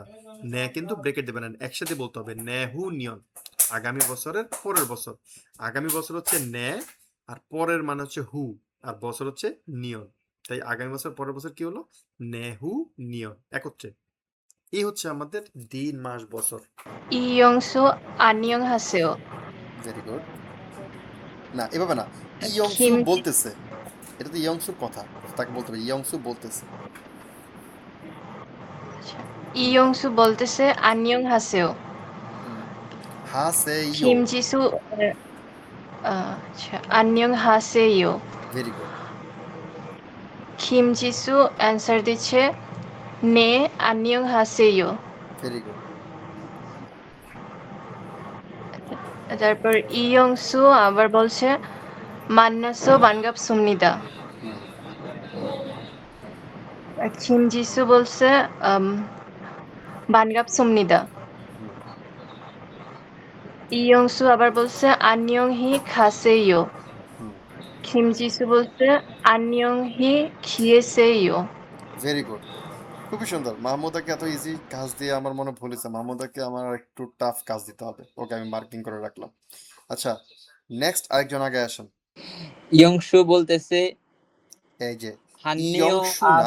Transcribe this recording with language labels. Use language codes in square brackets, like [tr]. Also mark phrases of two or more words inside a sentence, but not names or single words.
[bn] ন্যা কিন্তু ব্র্যাকেট দেবে না, একসাথে বলতে হবে [ko] 내후년. [bn] আগামী বছরের পরের বছর, আগামী বছর হচ্ছে ন্যা, আর পরের মানে হচ্ছে হু, আর বছর হচ্ছে নিয়ন। তাই আগামী বছর পরের বছর কি হলো? [ko] 내후년 [bn] একত্রে। এই হচ্ছে আমাদের দিন মাস বছর। [ko] 이영수 안녕하세요. [en] very good. [bn] না এভাবে না, ইয়ংসু [ko] 김 [bn] বলতেছে, এটা তো ইয়ংসুর কথা, তাকে বলতে হবে ইয়ংসু বলতেছে। [ko] 이영수 볼테세 안녕하세요. 하세요. 김지수 안녕하세요. [en] ভেরি গুড। [bn] 김지수 answer দিচ্ছে [ko] 네 안녕하세요. [en] ভেরি গুড। [bn] তারপর ইয়ংসু আবার বলছে [ko] 만나서 반갑습니다. [bn] 김지수 বলছে 반갑습니다. 이영수 আবার বলছে [ko] 안녕히 가세요. [bn] 김지수 বলছে [ko] 안녕히 계세요. [en] very good, [bn] খুবই সুন্দর। মাহমুদাকে এত ইজি কাজ দিয়ে আমার মনে ভুল হয়েছে, মাহমুদাকে আমার একটু টাফ কাজ দিতে হবে, ওকে আমি মার্কিং করে রাখলাম। আচ্ছা, নেক্সট আরেকজন আগে আসেন। ইয়ংশু বলতেছে এই যে হান্নিও ইয়ংসু না,